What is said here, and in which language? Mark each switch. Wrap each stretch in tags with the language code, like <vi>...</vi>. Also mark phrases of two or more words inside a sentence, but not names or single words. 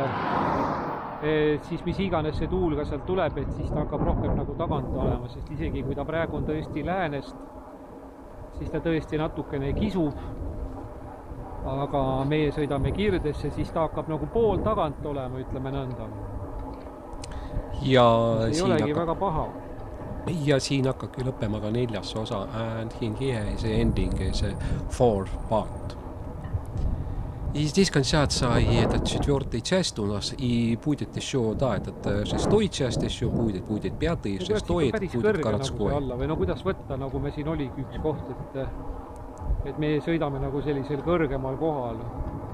<et>Siis mis iganes see tuul ka sealt tuleb, et siis ta hakkab rohkem nagu tagant olema, sest isegi kui ta praegu on tõesti läänest, siis ta tõesti natukene kisub. Aga meie sõidame kirdesse, siis ta hakkab nagu pool tagant olema, ütleme nõnda. Ja ei olegi väga paha. Ja siin hakkabki lõppema ka 4. osa,</et> <en>and in here is ending is 4 part.</en> <ru>И здесь кончается эта 4-я часть у нас, и будет еще, да, этот 6-й часть еще будет 5-й, 6-й, будет городской.</ru> <et>Või no kuidas võtta, nagu me siin oligi üks koht, et me sõidame nagu sellisel kõrgemal kohal.</et>